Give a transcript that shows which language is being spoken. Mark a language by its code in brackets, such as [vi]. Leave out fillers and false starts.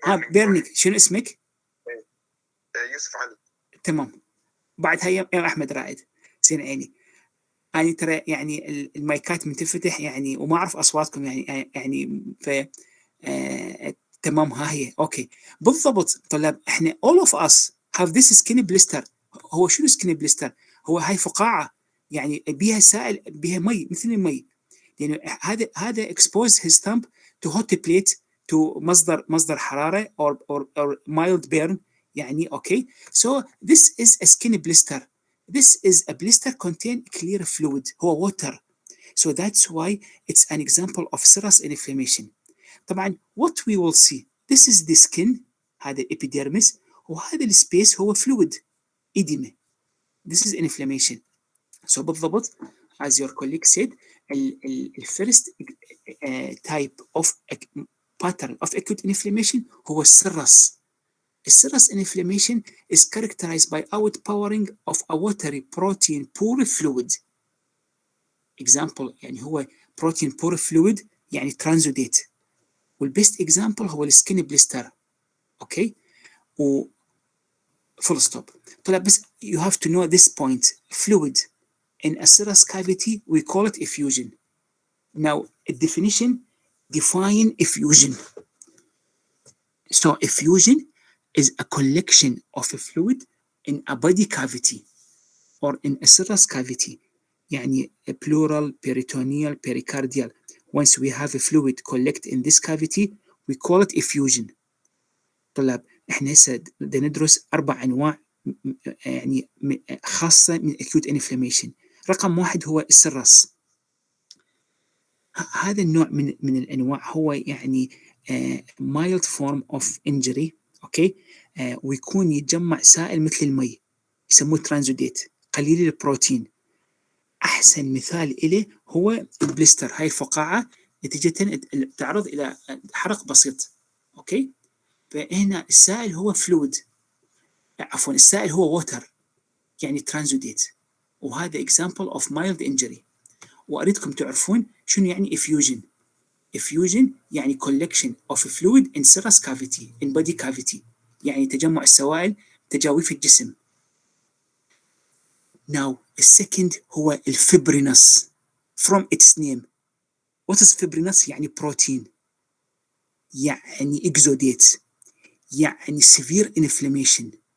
[ar] بيرنينج. شنو اسمك؟ يوسف علي. تمام. بعدها يا احمد رائد. زين عيني. أنا ترى يعني المايكات من تفتح يعني وما أعرف أصواتكم يعني ف تمام. ها هي أوكي بالضبط. طلاب إحنا [en] all of us have this skin blister. [ar] هو شنو skin blister؟ هو هاي فقاعة يعني بيها سائل، بيها مي مثل المي، يعني هذا [en] expose his stump to hot plate to [ar] مصدر حرارة or mild burn يعني. [en] Okay so this is a skin blister. This is a blister contain clear fluid [ar] هو [en] water, so that's why it's an example of serous inflammation. طبعا what we will see, this is the skin هذا epidermis [ar] وهذا السبيس هو [en] fluid edema. This is inflammation. So بالضبط as your colleague said the first type of pattern of acute inflammation هو serous. Serous inflammation is characterized by outpouring of a watery protein poor fluid. Example [ar] يعني هو [en] protein poor fluid يعني transudate. والبيست example [ar] هو [en] السكين blister. Okay و full stop. [ar] طلع بس [en] you have to know this point. Fluid in a serous cavity we call it effusion. Now a definition, define effusion. So effusion is a collection of a fluid in a body cavity or in a serous cavity [ar] يعني [en] a plural, peritoneal, pericardial. Once we have a fluid collect in this cavity we call it effusion. [ar] طلاب احنا هسه بدنا ندرس 4 أنواع يعني خاصة من acute inflammation. رقم 1 هو السرس. هذا النوع من الأنواع هو يعني mild form of injury. اوكي ويكون يتجمع سائل مثل المي يسموه ترانزوديت قليل البروتين. احسن مثال له هو البليستر. هاي الفقاعه نتيجه تعرض الى حرق بسيط. اوكي فهنا السائل هو فلويد، عفوا السائل هو ووتر يعني ترانزوديت، وهذا [en] example of mild injury. [ar] واريدكم تعرفون شنو يعني effusion. [en] effusion يعني collection of fluid in serous cavity in body cavity [ar] يعني تجمع السوائل تجاويف الجسم. [en] Now the second هو الفبرينس from its name. What is fibrinous؟ [ar] يعني بروتين، [en] يعني exudate، يعني severe inflammation.